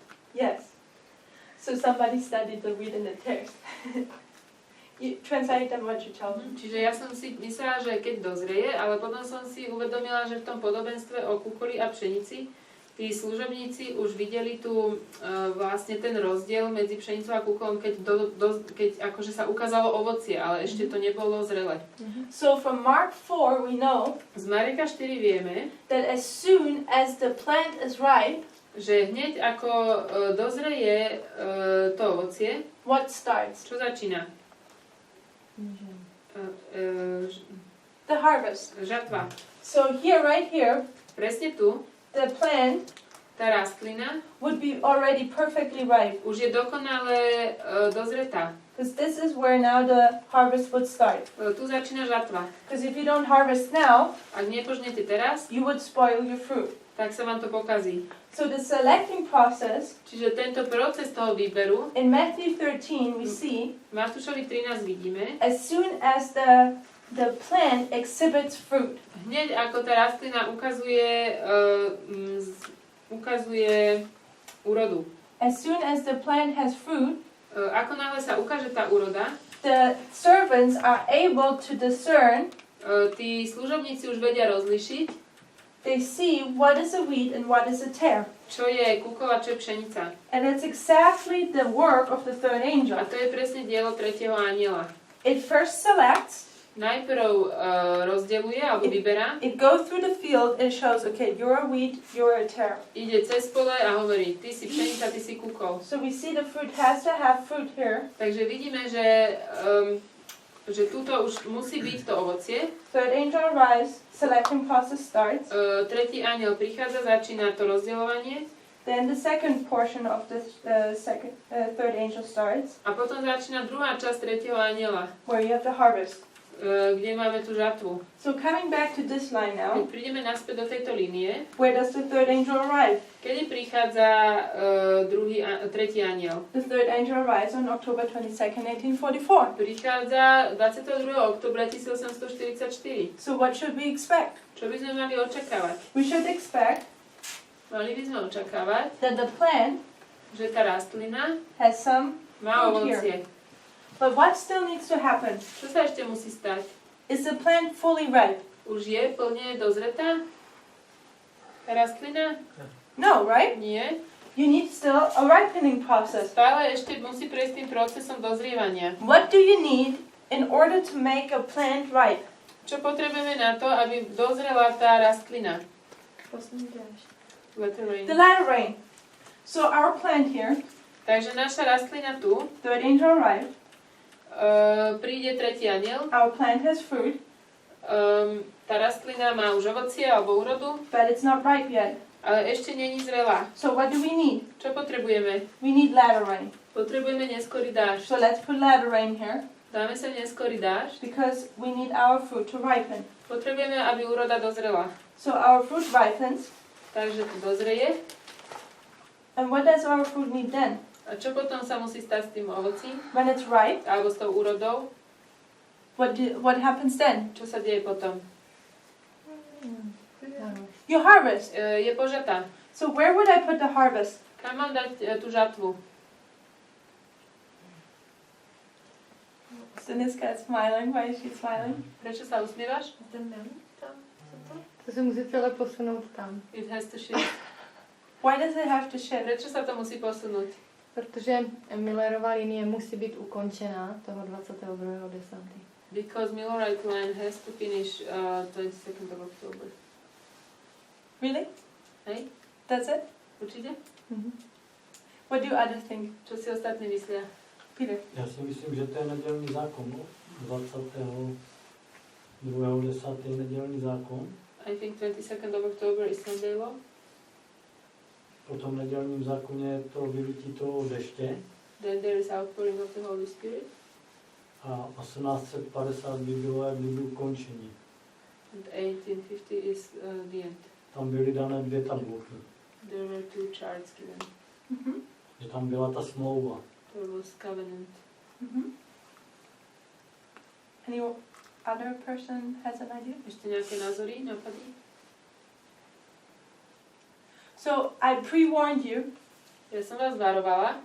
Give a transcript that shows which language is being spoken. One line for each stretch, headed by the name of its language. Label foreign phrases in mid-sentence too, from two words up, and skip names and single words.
English: Yes. So somebody studied the read in the text. You translate them what you told me.
Slovak: Čiže ja som si myslela, že keď dozrie, ale potom som si uvedomila, že v tom podobenstve o kukoli a pšenici tí služobníci už videli tu vlastne ten rozdiel medzi pšenicou a kukolom, keď akože sa ukázalo ovocie, ale ešte to nebolo zrelé.
English: So from Mark 4 we know
Slovak: Z Mareka 4 vieme,
English: that as soon as the plant is ripe,
Slovak: že hneď ako dozreje to ovocie,
English: what starts?
Slovak: čo začína?
English: The harvest.
Slovak: Žatva.
English: So here, right here,
Slovak: Presne tu,
English: the plant
Slovak: tá rastlina
English: would be already perfectly ripe.
Slovak: už je dokonale dozretá.
English: Because this is where now the harvest would start.
Slovak: Tu začína žatva.
English: Because if you don't harvest now,
Slovak: Ak nepožnete teraz,
English: you would spoil your fruit.
Slovak: tak sa vám to pokazí.
English: So the selecting process,
Slovak: Čiže tento proces toho výberu
English: in Matthew 13 we see,
Slovak: v Matúšovi 13 vidíme,
English: as soon as the plant exhibits fruit,
Slovak: hneď ako tá rastlina ukazuje úrodu.
English: as soon as the plant has fruit,
Slovak: Ako náhle sa ukáže tá úroda,
English: the servants are able to discern,
Slovak: tí služobníci už vedia rozlišiť,
English: they see what is a wheat and what is a tare.
Slovak: čo je kukol a čo je pšenica.
English: And it's exactly the work of the third angel.
Slovak: A to je presne dielo tretieho anjela.
English: It first selects,
Slovak: Najprv rozdeľuje alebo vyberá,
English: it goes through the field and shows, okay, you're a wheat, you're a tare.
Slovak: ide cez pole a hovorí, ty si pšenica, ty si kukol.
English: So we see the fruit has to have fruit here.
Slovak: Takže vidíme, že tuto už musí byť to ovocie.
English: Third angel arrives, selecting process starts.
Slovak: Tretí anjel prichádza, začína to rozdeľovanie.
English: Then the second portion of the third angel starts,
Slovak: A potom začína druhá časť tretieho anjela,
English: where you have the harvest.
Slovak: kde máme tú žatvu.
English: So coming back to this line now,
Slovak: Keď prídeme naspäť do tejto línie,
English: where does the third angel arrive?
Slovak: kedy prichádza tretí anjel?
English: The third angel arrives on October 22nd, 1844.
Slovak: Prichádza 22. októbra 1844.
English: So what should we expect?
Slovak: Čo by sme mali očakávať?
English: We should expect
Slovak: Mali by sme očakávať,
English: that the plant
Slovak: že tá rastlina
English: has some
Slovak: má
English: Fruit here.
Slovak: ovocie.
English: But what still needs to happen?
Slovak: Čo sa ešte musí stať?
English: Is the plant fully ripe?
Slovak: Už je plne dozretá? Tá rastlina?
English: No, right?
Slovak: Nie.
English: You need still a ripening process.
Slovak: Stále ešte musí prejsť tým procesom dozrievania.
English: What do you need in order to make a plant ripe?
Slovak: Čo potrebujeme na to, aby dozrela tá rastlina?
English: Let it rain. The latter rain. So our plant here,
Slovak: Takže naša rastlina tu,
English: third angel arrived,
Slovak: príde tretí anjel,
English: our plant has fruit,
Slovak: tá rastlina má už ovocie alebo úrodu,
English: but it's not ripe yet.
Slovak: ale ešte není zrelá.
English: So what do we need?
Slovak: Čo potrebujeme?
English: We need latter rain.
Slovak: Potrebujeme neskorý dážď.
English: So let's put latter rain here,
Slovak: Dáme sa neskorý dážď.
English: because we need our fruit to ripen.
Slovak: Potrebujeme, aby úroda dozrela.
English: So our fruit ripens,
Slovak: Takže to dozreje.
English: and what does our fruit need then?
Slovak: A čo potom sa musí stať s tým ovocím?
English: When it's ripe,
Slovak: Alebo s tou úrodou?
English: what happens then?
Slovak: Čo sa deje potom?
English: You harvest.
Slovak: Je požatá.
English: So where would I put the harvest?
Slovak: Kam mám dať tú žatvu?
English: Siniska is smiling. Why is she smiling?
Slovak: Prečo sa usmievaš?
Czech: To se musí celé posunout tam.
English: It has to shift. Why does it have to shift?
Slovak: Prečo sa to musí posunúť?
Czech: Protože Millerova linie musí být ukončená toho 22.10.
English: Because Millerité line has to finish 22nd of October. Really?
Slovak: Hej?
English: That's it?
Slovak: Určite?
English: What do others think?
Slovak: Čo si ostatní myslia? Peter?
Czech: Já si myslím, že to je nedělní zákon, no? 22.10. nedělní zákon.
English: I think 22nd of October is Sunday law.
Czech: Po tom nedělním zákoně je to vylití toho deště.
English: Then there is outpouring of the Holy Spirit.
Czech: A 1850 by bylo jak kdyby ukončení.
English: And 1850 is the end.
Czech: Tam byly dané 2 tabulky.
English: There were 2 charts given.
Czech: Že tam byla ta smlouva.
English: There was covenant. Any other person has an idea?
Slovak: Ešte nejaké názory, nápady?
English: So I pre-warned you
Slovak: Ja som vás varovala,